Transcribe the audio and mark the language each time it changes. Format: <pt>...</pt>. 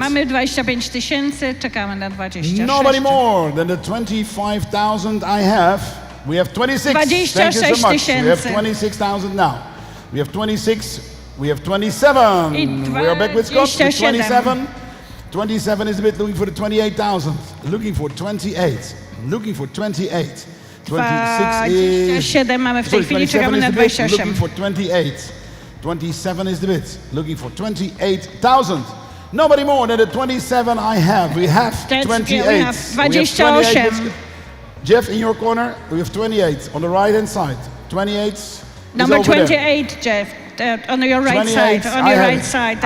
<pl>Mamy 25 tysięcy, czekamy na 26.</pl> <en>Nobody more than the 25,000 I have. We have 26. Thank you so much. We have 26,000 now. We have 26. We have 27. We are back with Scott. With 27. 27 is the bid. Looking for the 28,000. Looking for 28. Looking for 28. 26 is...</en> <pl>27 mamy w tej chwili, czekamy na 28.</pl> <en>Looking for 28. 27 is the bid. Looking for 28,000. Nobody more than the 27 I have. We have 28. We have 28. Jeff, in your corner, we have 28 on the right hand side. 28 Number is over 28, there. Jeff. On your right side. On your right side.</en>